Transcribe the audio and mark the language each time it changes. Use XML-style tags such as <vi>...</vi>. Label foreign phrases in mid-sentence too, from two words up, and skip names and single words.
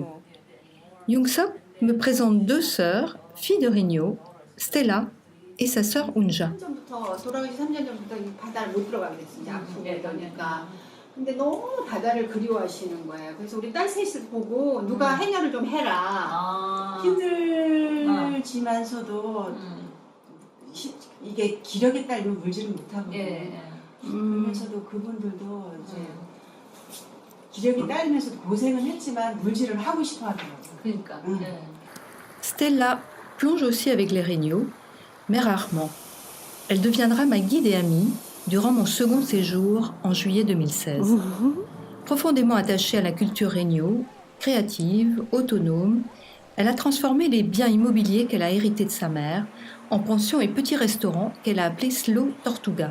<fr>Young-sok me présente deux sœurs, filles de Régniaux, Stella et sa sœur Unja.</fr> <ko>돌아가기 3년 전부터 이 바다를 못 들어가게 진짜 아프게 그러니까. 근데 너무 바다를 그리워하시는 거예요. 그래서 우리 딸 셋을 보고 누가 해녀를 좀 해라. 힘들지만서도 이게 기력에 따르면 물질을 못 하거든요. 그러면서도 그분들도 이제 기력이 따르면서도 고생은 했지만 물질을 하고 싶어 하더라고요. 그러니까.</ko> <fr>Stella plonge aussi avec les Régniaux, mais rarement. Elle deviendra ma guide et amie durant mon second séjour en juillet 2016. Profondément attachée à la culture Régniaux, créative, autonome, elle a transformé les biens immobiliers qu'elle a hérités de sa mère en pensions et petits restaurants qu'elle a appelés Slow Tortuga.</fr>